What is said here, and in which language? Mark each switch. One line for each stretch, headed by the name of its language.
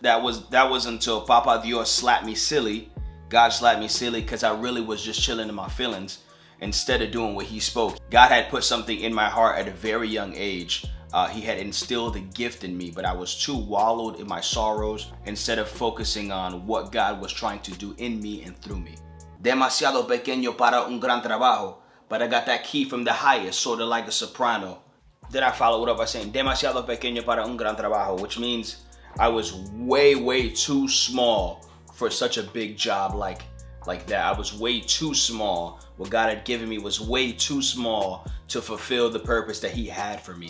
English: That was until Papa Dios slapped me silly. God slapped me silly cause I really was just chilling in my feelings instead of doing what he spoke. God had put something in my heart at a very young age. He had instilled a gift in me, but I was too wallowed in my sorrows instead of focusing on what God was trying to do in me and through me.
Spanish: Demasiado pequeño para un gran trabajo.
English: But I got that key from the highest, sort of like a soprano. Then I followed it up by saying,
Spanish: demasiado pequeño para un gran trabajo,
English: which means I was way, way too small for such a big job like that. I was way too small. What God had given me was way too small to fulfill the purpose that He had for me.